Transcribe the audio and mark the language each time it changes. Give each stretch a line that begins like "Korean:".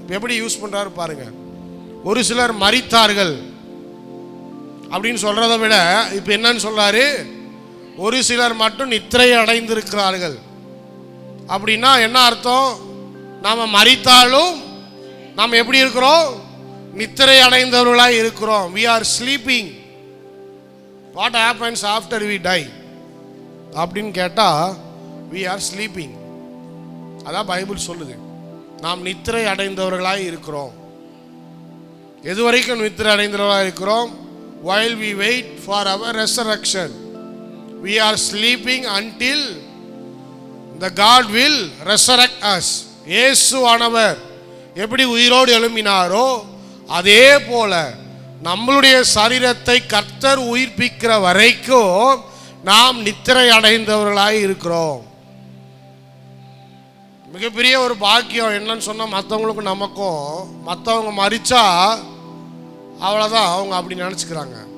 Tamil: எப்படி யூஸ் பண்றாரு பாருங்க. ஒரு சிலர் மரித்தார்கள் அப்படின்னு சொல்றதை விட இப்போ என்னன்னு சொல்றாரு, ஒரு சிலர் மட்டும் நித்திரை அடைந்திருக்கிறார்கள். அப்படின்னா என்ன அர்த்தம்? நாம மரித்தாலும் நாம் எப்படி இருக்கிறோம்? நித்திரை அடைந்தவர்களாய் இருக்கிறோம்.
English: we are sleeping. what happens after we die
Tamil: அப்படின்னு கேட்டா
English: we are sleeping.
Tamil: அதான் பைபிள் சொல்லுது, நாம் நித்திரை அடைந்தவர்களாய் இருக்கிறோம். எது வரைக்கும் நித்திரை அடைந்தவர்களாய் இருக்கிறோம்?
English: while we wait for our resurrection we are sleeping until the God will resurrect us.
Tamil: இயேசுவானவர் எப்படி உயிரோடு எழும்பினாரோ அதே போல நம்மளுடைய சரீரத்தை கர்த்தர் உயிர்ப்பிக்கிற வரைக்கும் நாம் நித்திரை அடைந்தவர்களாய் இருக்கிறோம். மிகப்பெரிய ஒரு பாக்கியம் என்னன்னு சொன்னால், மற்றவங்களுக்கும் நமக்கும், மற்றவங்க மரிச்சா அவ்வளோதான், அவங்க அப்படி நினச்சிக்கிறாங்க.